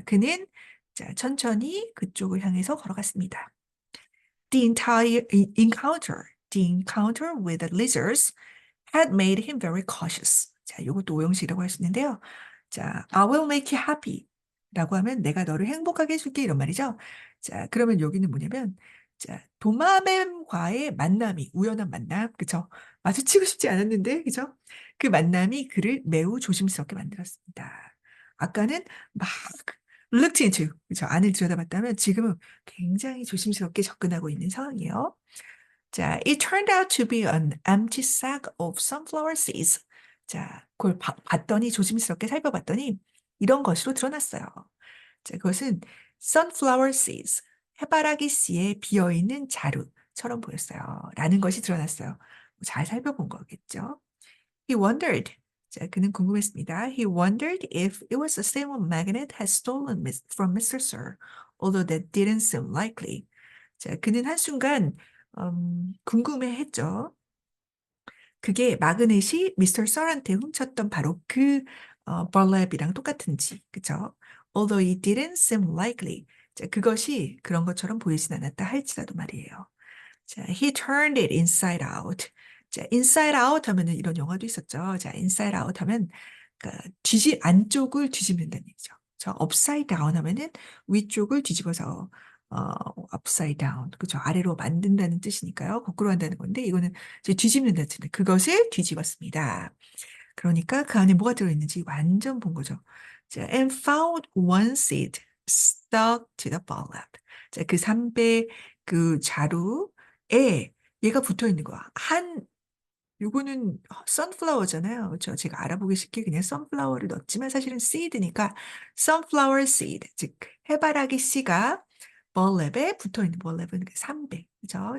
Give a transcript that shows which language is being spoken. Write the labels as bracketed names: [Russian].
[Korean] 그는 자, 천천히 그쪽을 향해서 걸어갔습니다. [English] The entire encounter, the encounter with the lizards had made him very cautious. [Korean] 자, 이것도 오형식이라고 할 수 있는데요. 자, [English] I will make you happy [Korean] 라고 하면 내가 너를 행복하게 해줄게 이런 말이죠. 자, 그러면 여기는 뭐냐면 자, 도마뱀과의 만남이 우연한 만남, 그쵸? 마주치고 싶지 않았는데, 그죠? 그 만남이 그를 매우 조심스럽게 만들었습니다. 아까는 막 looked into, 그죠? 안을 들여다봤다면 지금은 굉장히 조심스럽게 접근하고 있는 상황이에요. [English] 자, it turned out to be an empty sack of sunflower seeds. [Korean] 자, 그걸 봤더니 조심스럽게 살펴봤더니 이런 것으로 드러났어요. 자, 그것은 sunflower seeds, 해바라기 씨의 비어있는 자루처럼 보였어요. 라는 것이 드러났어요. 잘 살펴본 거겠죠. [English] He wondered. [Korean] 자, 그는 궁금했습니다. [English] He wondered if it was the same one Magnet had stolen from Mr. Sir, although that didn't seem likely. [Korean] 자, 그는 한순간 궁금해했죠. 그게 마그넷이 미스터 썰한테 훔쳤던 바로 그 벌랩이랑 똑같은지, 그쵸? [English] Although it didn't seem likely. [Korean] 자, 그것이 그런 것처럼 보이진 않았다 할지라도 말이에요. [English] 자, he turned it inside out. [Korean] 자, inside out 하면은 이런 영화도 있었죠. 자, inside out 하면 그러니까 안쪽을 뒤집는다는 얘기죠. 저 upside down 하면은 위쪽을 뒤집어서 upside down, 그죠? 아래로 만든다는 뜻이니까요. 거꾸로 한다는 건데 이거는 이제 뒤집는다는 뜻인데 그것을 뒤집었습니다. 그러니까 그 안에 뭐가 들어있는지 완전 본 거죠. [English] 자, and found one seed stuck to the burlap. [Korean] 자, 그 삼배 그 자루에 얘가 붙어 있는 거야. 요거는 선플라워잖아요. 그렇죠? 제가 알아보기 쉽게 그냥 선플라워를 넣었지만 사실은 seed니까 sunflower seed, 즉 해바라기 씨가 벌랩에 붙어 있는 벌랩은 그 삼배, 그죠?